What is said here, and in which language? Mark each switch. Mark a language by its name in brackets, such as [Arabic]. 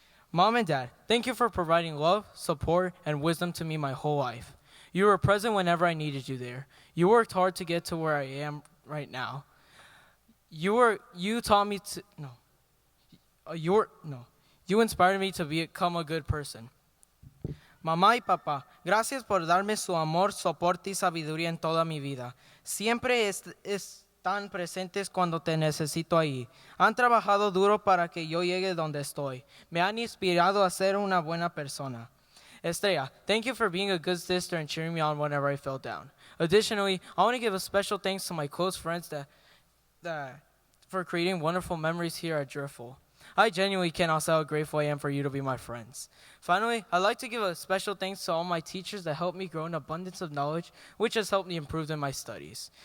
[English] Mom and Dad, thank you for providing love, support, and wisdom to me my whole life. You were present whenever I needed you there. You worked hard to get to where I am right now. You inspired me to become a good person. [Spanish] Mamá y papá, gracias por darme su amor, soporte y sabiduría en toda mi vida. Siempre están presentes cuando te necesito ahí. Han trabajado duro para que yo llegue donde estoy. Me han inspirado a ser una buena persona. [English] Estrella, thank you for being a good sister and cheering me on whenever I fell down. Additionally, I want to give a special thanks to my close friends for creating wonderful memories here at Driffill. I genuinely cannot say how grateful I am for you to be my friends. Finally, I'd like to give a special thanks to all my teachers that helped me grow an abundance of knowledge, which has helped me improve in my studies.